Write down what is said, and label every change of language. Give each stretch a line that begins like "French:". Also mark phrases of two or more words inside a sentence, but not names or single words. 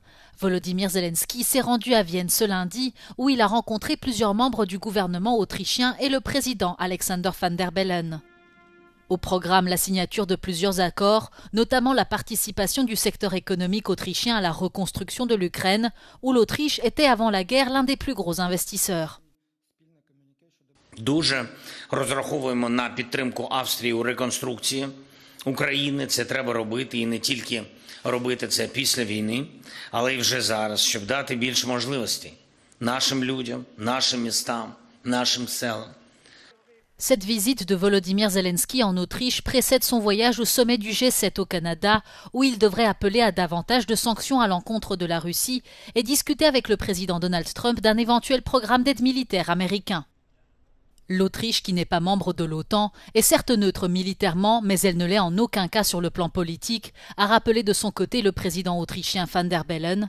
French: Volodymyr Zelensky s'est rendu à Vienne ce lundi où il a rencontré plusieurs membres du gouvernement autrichien et le président Alexander Van der Bellen. Au programme, la signature de plusieurs accords, notamment la participation du secteur économique autrichien à la reconstruction de l'Ukraine, où l'Autriche était avant la guerre l'un des plus gros investisseurs.
Ukrainian: Дуже розраховуємо на підтримку Австрії у реконструкції України. Це треба робити і не тільки робити це після війни, але й вже зараз, щоб дати більше можливостей нашим людям, нашим містам, нашим селам.
French: Cette visite de Volodymyr Zelensky en Autriche précède son voyage au sommet du G7 au Canada, où il devrait appeler à davantage de sanctions à l'encontre de la Russie et discuter avec le président Donald Trump d'un éventuel programme d'aide militaire américain. L'Autriche, qui n'est pas membre de l'OTAN, est certes neutre militairement, mais elle ne l'est en aucun cas sur le plan politique, a rappelé de son côté le président autrichien Van der Bellen.